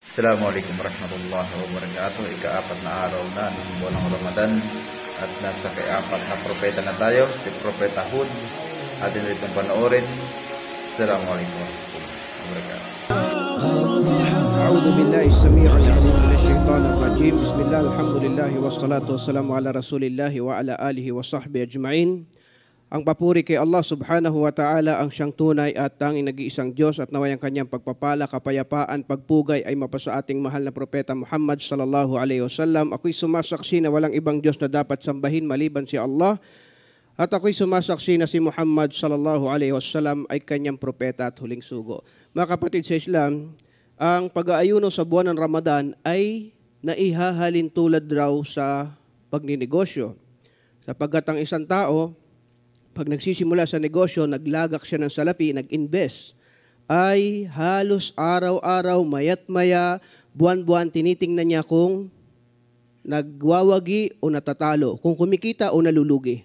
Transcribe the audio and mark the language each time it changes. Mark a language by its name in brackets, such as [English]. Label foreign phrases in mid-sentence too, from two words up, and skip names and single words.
[Arabic] السلام عليكم ورحمة الله وبركاته. [Filipino] Ika-apat na araw na ng buwan ng Ramadan at nasa kay-apat na propeta na tayo, si Propeta Hud. Atin rin itong panoorin. [Arabic] السلام عليكم ورحمة الله وبركاته. أعوذ بالله السميع العليم من الشيطان الرجيم. بسم الله الحمد لله والصلاة والسلام على رسول الله وعلى آله وصحبه أجمعين. [Filipino] Ang papuri kay Allah [Arabic] سبحانه وتعالى, [Filipino] ang siyang tunay at tanging nag-iisang Diyos, at naway ang kanyang pagpapala, kapayapaan, pagpugay ay mapasa ating mahal na propeta Muhammad [Arabic] صلى الله عليه وسلم. [Filipino] Ako'y sumasaksi na walang ibang Diyos na dapat sambahin maliban si Allah, at ako'y sumasaksi na si Muhammad [Arabic] صلى الله عليه وسلم [Filipino] ay kanyang propeta at huling sugo. Mga kapatid sa Islam, ang pag-aayuno sa buwan ng Ramadan ay naihahalin tulad raw sa pagninegosyo, sapagkat ang isang tao, pag nagsisimula sa negosyo, naglagak siya ng salapi, nag-invest, ay halos araw-araw, mayat-maya, buwan-buwan, tinitingnan niya kung nagwawagi o natatalo, kung kumikita o nalulugi.